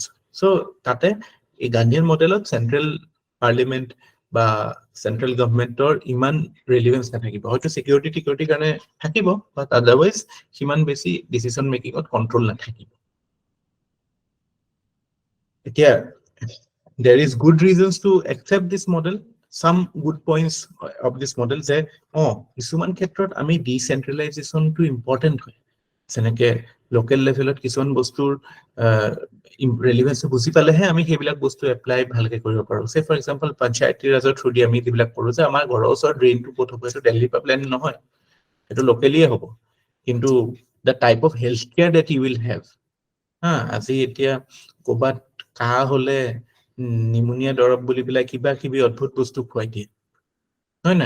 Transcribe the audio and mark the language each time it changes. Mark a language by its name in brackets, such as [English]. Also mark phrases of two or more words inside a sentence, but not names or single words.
[Assamese] So তাতে এই গান্ধীৰ মডেলত [English] central parliament [Assamese] বা চেন্ট্ৰেল গভৰ্ণমেণ্টৰ ইমান ৰেলিভেন্স নাথাকিব, হয়তো চিকিউৰিটিৰ কাৰণে থাকিব, [English] but otherwise [Assamese] সিমান বেছি [English] decision making [Assamese] কণ্ট্ৰল নাথাকিব। এতিয়া [English] there is good reasons to accept this model, some good points of this model, [Assamese] যে কিছুমান ক্ষেত্ৰত আমি ডিচেন্ট্ৰেলাইজেশ্যনটো ইম্পৰ্টেণ্ট হয়, যেনেকে [English] local level [Assamese] কিছুমান বস্তুৰ ৰেলিভেন্স বুজি পালেহে আমি সেইবিলাক বস্তু এপ্লাই ভালকে কৰিব পাৰোঁ। [English] say for example [Assamese] পঞ্চায়তী ৰাজৰ থ্ৰু দি আমি যিবিলাক কৰোঁ, যে আমাৰ ঘৰৰ ওচৰত ড্ৰেইনটো ক'ত হ'ব, এইটো দিল্লীৰ পৰা প্লেন নহয়, এইটো লোকেলিয়ে হ'ব, কিন্তু [English] the type of health care that you will have, [Assamese] আজি এতিয়া ক'ৰবাত কাহ হলে নিমুনিয়া দৰৱ বুলি পেলাই কিবা কিবি অদ্ভুত বস্তু খুৱাই দিয়ে, হয় নাই?